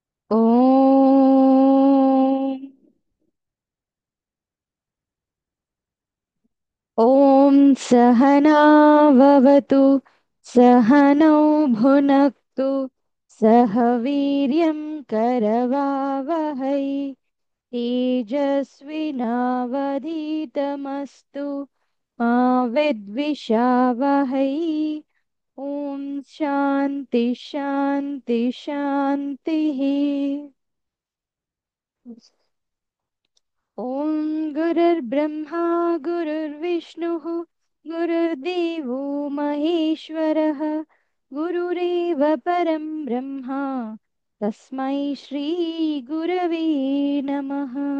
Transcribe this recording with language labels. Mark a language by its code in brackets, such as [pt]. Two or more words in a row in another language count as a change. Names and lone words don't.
[sa] ఓం ఓం సహనావవతు సహనౌ భునక్తు సహ వీర్యం కరవావహై తేజస్వినావధీతమస్తు మా విద్విషావహై. ఓం శాంతి శాంతి శాంతి. ॐ गुरुर्ब्रह्मा गुरुर्विष्णुः गुरुर्देवो महेश्वरः गुरुरेव परं ब्रह्म तस्मै श्रीगुरवे नमः.